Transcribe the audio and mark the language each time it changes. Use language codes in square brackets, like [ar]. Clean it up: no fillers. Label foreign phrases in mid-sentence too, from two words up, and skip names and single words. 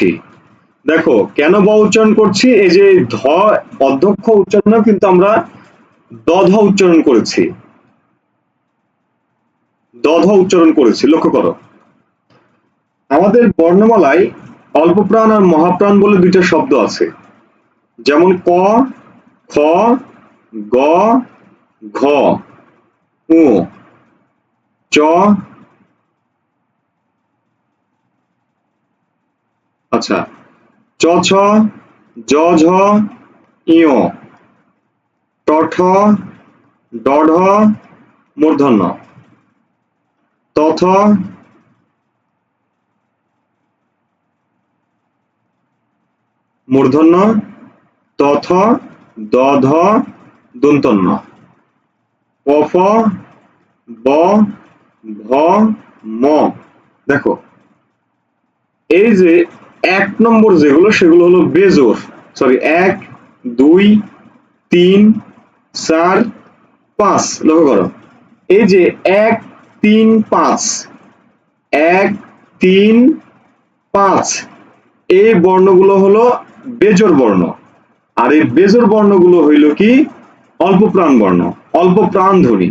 [bn] দেখো কেন ব উচ্চারণ করছি, এই যে ধ অধ্যক্ষ উচ্চারণও কিন্তু আমরা দধ উচ্চারণ করেছি, দধ উচ্চারণ করেছি, লক্ষ্য করো। আমাদের বর্ণমালায় অল্প প্রাণ আর মহাপ্রাণ বলে দুইটা শব্দ আছে, যেমন ক, খ, গ, ঘ, উ, চ, আচ্ছা, চ ছ, জ ঝ, ইয়, ট ঠ, ড ঢ, মূর্ধন্য, ত থ, মূর্ধন্য, ত থ, দ ধ, দন্তন্য, প ফ, ব, ভ, ম। দেখো এই যে 1 নম্বর যেগুলো সেগুলো হলো বেজোড়, সরি 1, 2, 3, 4, 5, লক্ষ্য করো এই যে 1, 3, 5, 1, 3, 5 এই বর্ণগুলো হলো বেজোড় বর্ণ, আর এই বেজোড় বর্ণগুলো হইল কি অল্প প্রাণ বর্ণ, অল্প প্রাণ ধ্বনি।